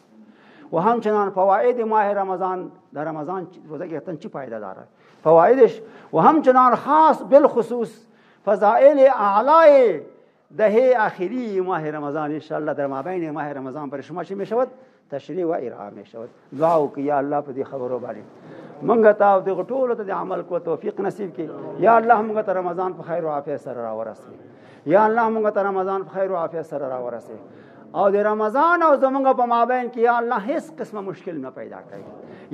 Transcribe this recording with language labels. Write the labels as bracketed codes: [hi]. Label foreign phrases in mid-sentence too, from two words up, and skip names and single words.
[fa] و همچنان فواید ماه رمضان، در رمضان روزه گرفتن چی فایده داره، فوایدش. و همچنان خاص بالخصوص فضائل اعلای دهه آخری ماه رمضان انشاءالله در مابین ماه رمضان برای شما چی می شود؟ تشریح و ارائه می شود. [ps] دعا وکړئ یا الله په دې خبرو باندې مونږ ته د ټولو ته د عمل کو توفیق نصیب کړي. یا الله مونږ ته رمضان په خیر او عافیت سره راورسوي. یا الله مونږ ته رمضان په خیر او عافیت سره راورسوي. او د رمضان او زمونږ په مابین کې یا الله هیڅ قسمه مشکل نه پیدا کړي.